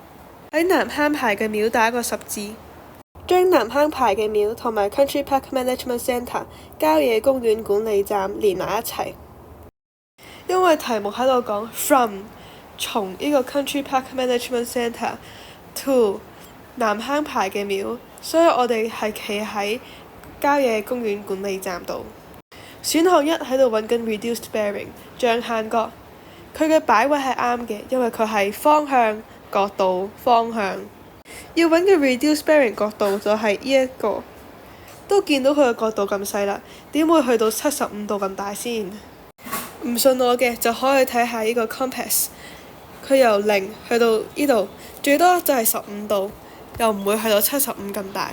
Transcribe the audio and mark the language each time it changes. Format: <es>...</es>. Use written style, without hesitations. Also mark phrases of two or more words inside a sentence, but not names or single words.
<yue>喺南坑牌嘅廟打個十字，將南坑牌嘅廟同埋</yue> <en>Country Park Management Centre</en> <yue>郊野公園管理站連埋一齊。因為題目喺度講 from 從呢個</yue> <en>Country Park Management Centre to</en> <yue>南坑牌嘅廟，所以我哋係企喺郊野公園管理站度。選項1喺度揾緊</yue> <en>reduced bearing</en> <yue>象限角，佢嘅擺位係啱嘅，因為佢係方向、角度、方向。要揾嘅</yue> <en>reduced bearing</en> <yue>角度就係呢一個，都見到佢嘅角度咁細啦，點會去到75度咁大先？唔信我嘅就可以睇下呢個 compass， 佢由0去到呢度，最多就係15度，又唔會去到75咁大。</yue>